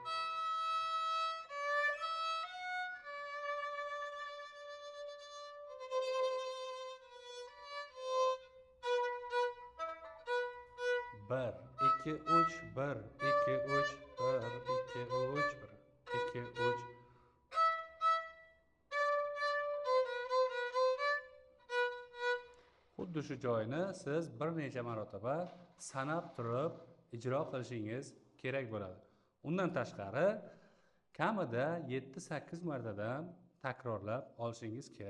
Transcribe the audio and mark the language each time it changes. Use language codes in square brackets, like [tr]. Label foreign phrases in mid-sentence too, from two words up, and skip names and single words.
[tr] Bir, iki, üç, bir, iki, üç, bir, iki, üç, bir, iki, üç. [uz] Xuddi shu joyni siz bir necha marotaba sanab turib ijro qilishingiz kerak bo'ladi. Undan tashqari kamida 7-8 martadan takrorlab olishingiz kerak.